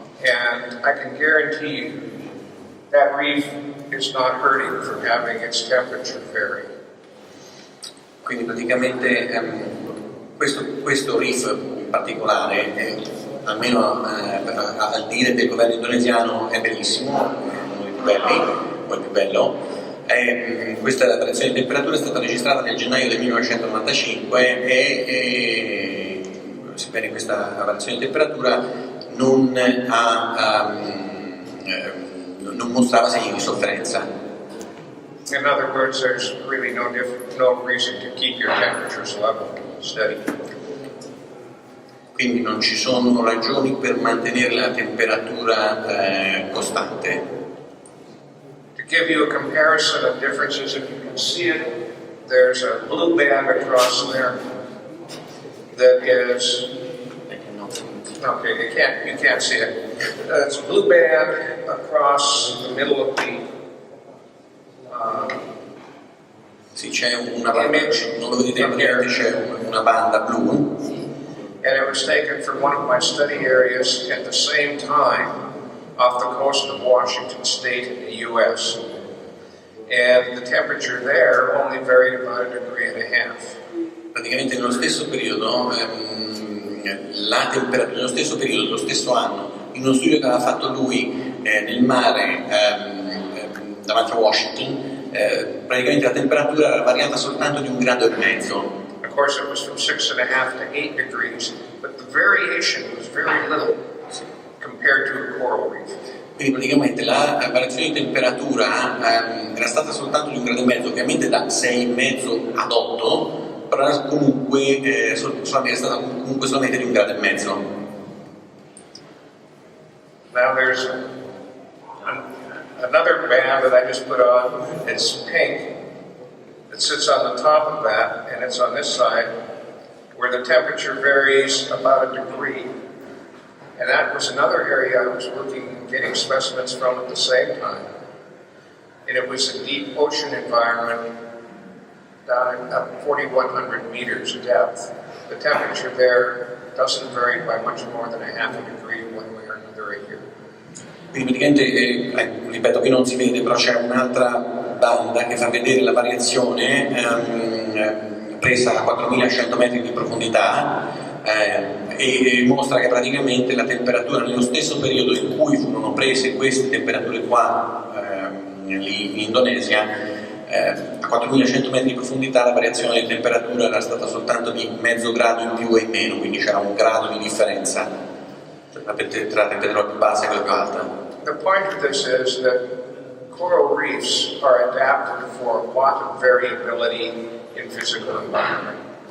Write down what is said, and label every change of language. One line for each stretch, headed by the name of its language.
English: And I can guarantee you that reef is not hurting from having its temperature vary.
Italian: Quindi praticamente questo reef in particolare, almeno al dire del governo indonesiano, è bellissimo, è uno dei più belli, o il più bello. Questa variazione di temperatura è stata registrata nel gennaio del 1995 e sebbene questa variazione di temperatura non mostrava segni di sofferenza.
English: In other words, there's really no reason to keep your temperatures level, steady.
Italian: Quindi non ci sono ragioni per mantenere la temperatura costante.
English: To give you a comparison of differences, if you can see it, there's a blue band across there that is... Okay, you can't see it. It's a blue band across the middle of the
Italian: sì, c'è una banda, non lo vedete praticamente, c'è una banda blu.
English: And it was taken from one of my study areas at the same time off the coast of Washington State in the US. And the temperature there only varied about 1.5 degrees.
Italian: Praticamente nello stesso periodo, nello stesso periodo, lo stesso anno, in uno studio che aveva fatto lui nel mare davanti a Washington, praticamente la temperatura era variata soltanto di 1,5 gradi.
English: Of course, it was from 6.5 to 8 degrees, but the variation was very little compared to a coral reef.
Italian: Quindi praticamente la variazione di temperatura era stata soltanto di 1,5 gradi, ovviamente da 6,5 ad 8, però era comunque è stata comunque solamente di 1,5 gradi.
English: Now there's another band that I just put on. It's pink. It sits on the top of that, and it's on this side, where the temperature varies about 1 degree. And that was another area I was working, getting specimens from at the same time. And it was a deep ocean environment down at 4,100 meters depth. The temperature there doesn't vary by much more than 0.5 degree one way or another a year.
Italian: Quindi praticamente, ripeto, qui non si vede, però c'è un'altra banda che fa vedere la variazione presa a 4.100 metri di profondità e mostra che praticamente la temperatura nello stesso periodo in cui furono prese queste temperature qua lì in Indonesia, a 4.100 metri di profondità la variazione di temperatura era stata soltanto di 0,5 grado in più e in meno, quindi c'era 1 grado di differenza tra la temperatura più bassa e quella più alta.
English: The point of this is that coral reefs are adapted for a lot of variability in physical environment.